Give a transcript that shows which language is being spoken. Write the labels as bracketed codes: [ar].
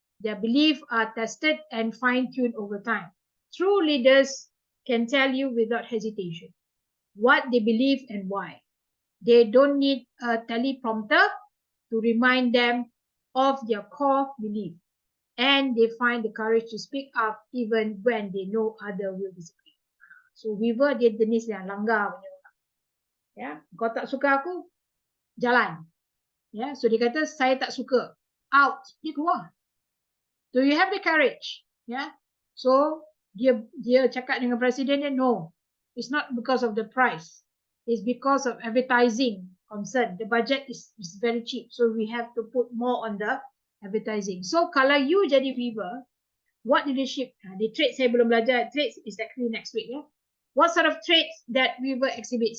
[en] Their beliefs are tested and fine-tuned over time. True leaders can tell you without hesitation what they believe and why. They don't need a teleprompter to remind them of their core belief. And they find the courage to speak up even when they know others will disagree. [ms] So Weaver dia jenis yang langgar punya. Kau tak suka aku, jalan. So dia kata, saya tak suka. Out. Dia keluar. [en] Do you have the courage? [ms] So dia cakap dengan presiden dia, no. [en] It's not because of the price. It's because of advertising concern. The budget is very cheap. So we have to put more on the advertising. So kalau you jadi Weaver, what leadership? The traits saya belum belajar. Traits is actually next week. What sort of traits that Weaver exhibit?